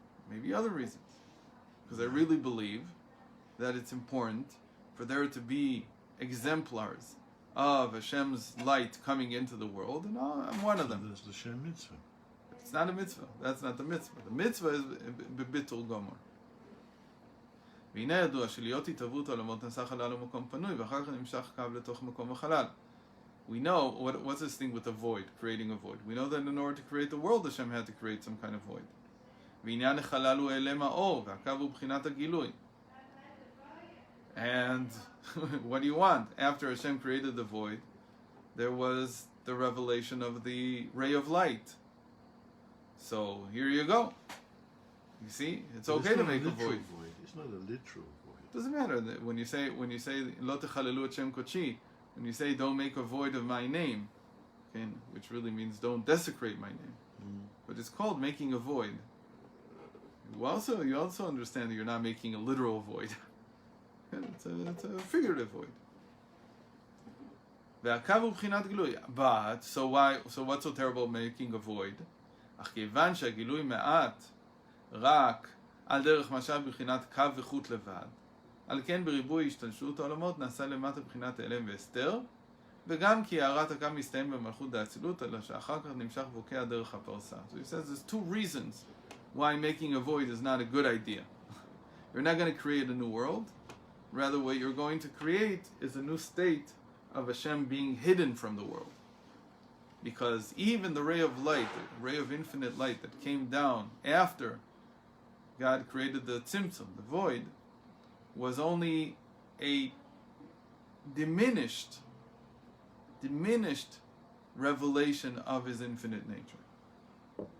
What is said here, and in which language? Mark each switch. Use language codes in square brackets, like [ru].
[en] Maybe other reasons. Because I really believe that it's important for there to be exemplars of Hashem's light coming into the world, and I'm one of them. That's the Shem mitzvah. It's not a mitzvah. That's not the mitzvah. The mitzvah is [he] בביטול גמור. והנה ידוע שלהיות התהוות העולמות נעשה חלל ומקום פנוי, ואחר כך נמשך קו לתוך מקום החלל. [en] We know, what's this thing with a void, creating a void? We know that in order to create the world, Hashem had to create some kind of void. [he] ועניין החלל הוא אעלם האור, והקו הוא בחינת הגילוי. [en] And what do you want? After Hashem created the void, there was the revelation of the ray of light. So here you go. You see, it's okay to make a void. It's not a literal void. It doesn't matter when you say [he] Lo techalelu et Shem kodeshi, [en] when you say don't make a void of my name, okay, which really means don't desecrate my name. But it's called making a void. You also understand that you're not making a literal void. It's a figurative void. But so what's so terrible about making a void? [he] אך כיוון שהגילוי מעט רק על דרך משל בבחינת קו וחוט לבד, על כן בריבוי השתלשלות העולמות נעשה למטה בבחינת הלם והסתר, וגם כי הערת הקו מסתיים במלכות דאצילות, אלא שאחר כך נמשך בוקע דרך הפרסה. [en] So he says there's two reasons why making a void is not a good idea. You're not going to create a new world. Rather, what you're going to create is a new state of Hashem being hidden from the world. Because even the ray of light, the ray of infinite light that came down after God created the tzimtzum, the void, was only a diminished revelation of his infinite nature.